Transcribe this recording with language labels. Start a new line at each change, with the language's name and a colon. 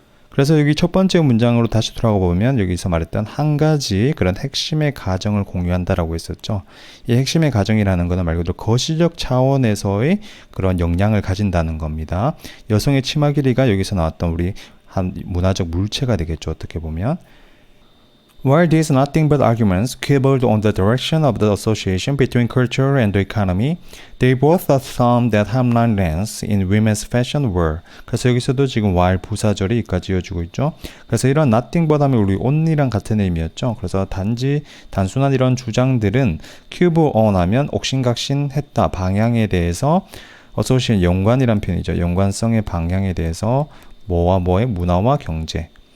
Korean: 그래서 여기 첫 번째 문장으로 다시 돌아가 보면 여기서 말했던 한 가지 그런 핵심의 가정을 공유한다라고 했었죠. 이 핵심의 가정이라는 것은 말 그대로 거시적 차원에서의 그런 영향을 가진다는 겁니다. 여성의 치마 길이가 여기서 나왔던 우리 한 문화적 물체가 되겠죠. 어떻게 보면.
English: While these nothing but arguments quibbled on the direction of the association between culture and the economy, they both affirmed that hemline lengths in women's fashion were.
Korean: 그래서 여기서도 지금 while 부사절이 여기까지 이어지고 있죠. 그래서 이런 nothing but 하면 우리 only랑 같은 의미였죠. 그래서 단순한 이런 주장들은
English: quibble on
Korean: 하면 옥신각신했다. 방향에 대해서 association 연관이란 표현이죠. 연관성의 방향에 대해서 뭐와 뭐의 문화와 경제.